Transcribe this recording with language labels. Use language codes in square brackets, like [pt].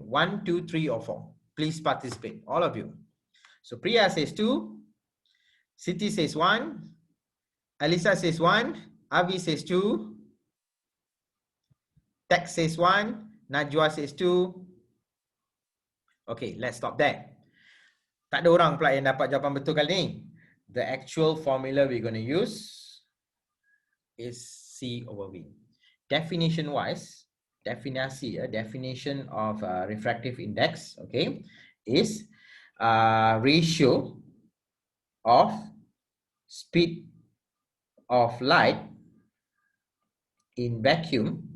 [en] 1, 2, 3 or 4? Please participate, all of you. So Priya says 2, Siti says 1, Alisa says 1, Avi says 2, Tex says 1, Najwa says 2. Okay, let's stop there. [ms] Tak ada orang pula yang dapat jawapan betul kali ni. [en] The actual formula we're going to use is C over V. Definition wise, definition of refractive index, okay, is ratio of speed of light in vacuum.